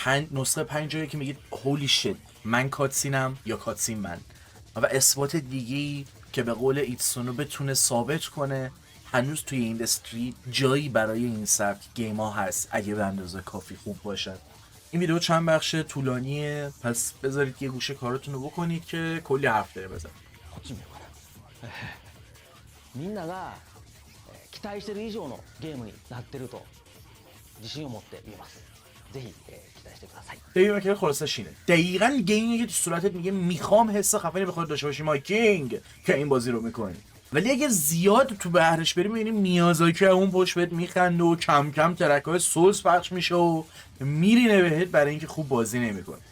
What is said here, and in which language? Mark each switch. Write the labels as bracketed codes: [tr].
[fa] نسخه 5 جایی که میگید هولی شت من کاتسینم یا کاتسین من، و اثبات دیگه‌ای که به قول ایتسونو بتونه ثابت کنه هنوز توی ایندستری جایی برای این سبک گیما هست اگه به اندازه کافی خوب باشد. این ویدیو چند بخش طولانیه، پس بذارید یه گوشه کاراتون رو بکنید که کلی حرف داره بزن. [ja] みんなが期待してる以上のゲームになってると自信を持って言えます。ぜひ期待してください。 [fa] دیوید میکر خلاصش اینه. دقیقاً گیمی که تو صورتت میگه میخوام حس خفنی به خودت داشته باشی مای کینگ که این بازی رو میکنی. ولی اگه زیاد تو بحرش بریم میبینیم میازاکی اون پشت بهت میخنده و کم کم ترک‌های سولز پخش میشه و میرینه بهت برای اینکه خوب بازی نمیکنه.